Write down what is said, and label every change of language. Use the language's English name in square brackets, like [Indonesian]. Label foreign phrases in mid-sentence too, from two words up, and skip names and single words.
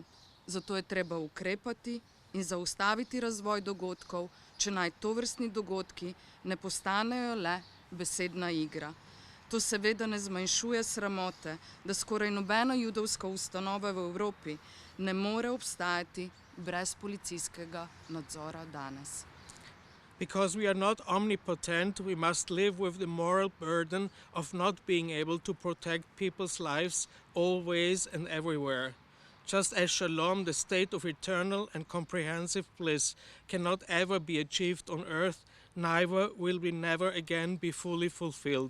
[Slovenian] Zato je treba ukrepati in zaustaviti razvoj dogodkov, če naj tovrstni dogodki ne postanejo le besedna igra. To seveda ne zmanjšuje sramote, da skoraj nobena judovska ustanova v Evropi ne more obstajati brez policijskega nadzora danes. [English] Because we are not omnipotent, we must live with the moral burden of not being able to protect people's lives always and everywhere. Just as shalom, the state of eternal and comprehensive bliss, cannot ever be achieved on earth, neither will we never again be fully fulfilled.